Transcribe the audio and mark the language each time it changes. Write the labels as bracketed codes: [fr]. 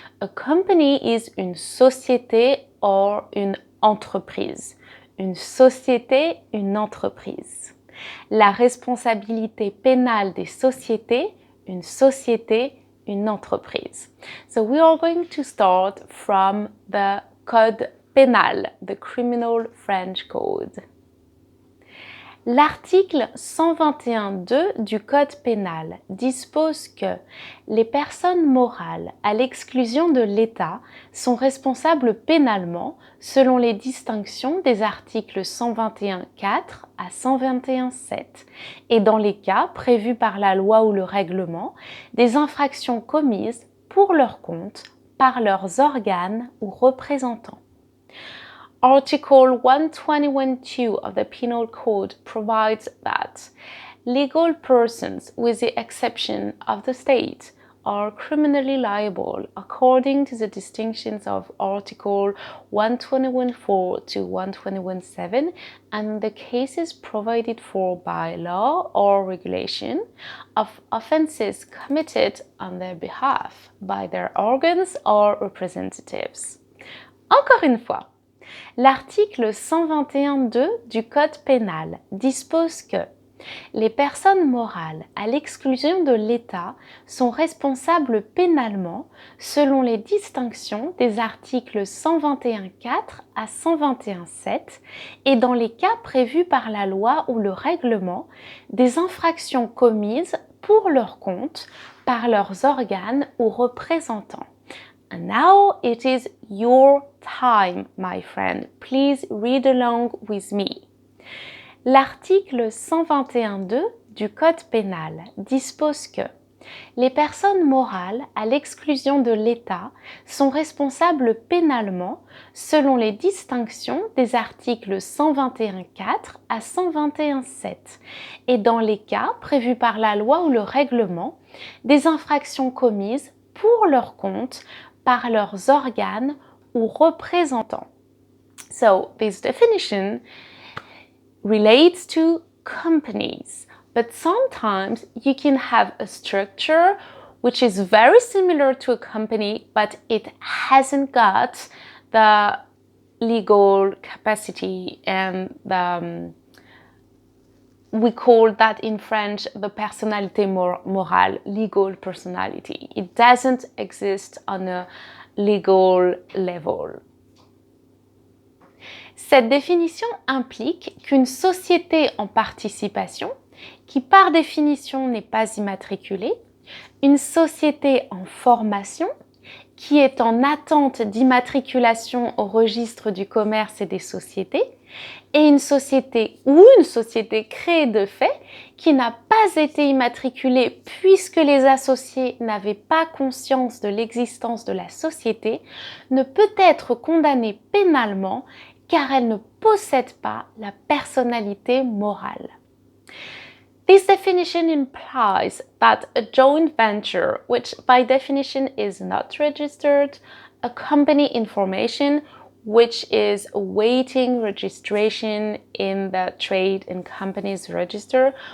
[en] A company is [fr] une société [en] or [fr] une entreprise. Une société, une entreprise. La responsabilité pénale des sociétés, une société, une entreprise. [en] So we are going to start from the Code pénal, the criminal French code. [fr] L'article 121.2 du Code pénal dispose que les personnes morales, à l'exclusion de l'État, sont responsables pénalement selon les distinctions des articles 121.4 à 121.7 et dans les cas prévus par la loi ou le règlement, des infractions commises pour leur compte par leurs organes ou représentants. [en] Article 121.2 of the Penal Code provides that legal persons, with the exception of the state, are criminally liable according to the distinctions of Article 121.4 to 121.7 and the cases provided for by law or regulation of offenses committed on their behalf by their organs or representatives. [fr] Encore une fois, l'article 121.2 du Code pénal dispose que les personnes morales, à l'exclusion de l'État, sont responsables pénalement selon les distinctions des articles 121.4 à 121.7 et dans les cas prévus par la loi ou le règlement, des infractions commises pour leur compte par leurs organes ou représentants. [en] And now it is your time, my friend. Please read along with me. L'article 121.2 du Code pénal dispose que les personnes morales, à l'exclusion de l'État, sont responsables pénalement selon les distinctions des articles 121.4 à 121.7 et dans les cas prévus par la loi ou le règlement, des infractions commises pour leur compte par leurs organes ou représentants. So, this definition relates to companies, but sometimes you can have a structure which is very similar to a company, but it hasn't got the legal capacity and we call that in French the personnalité morale, legal personality. It doesn't exist on a legal level. [fr] Cette définition implique qu'une société en participation, qui par définition n'est pas immatriculée, une société en formation, qui est en attente d'immatriculation au registre du commerce et des sociétés, et une société ou une société créée de fait qui n'a pas été immatriculée puisque les associés n'avaient pas conscience de l'existence de la société, ne peut être condamnée pénalement car elle ne possède pas la personnalité morale. [en] This definition implies that a joint venture, which by definition is not registered, a company in formation, which is awaiting registration in the Trade and Companies Register,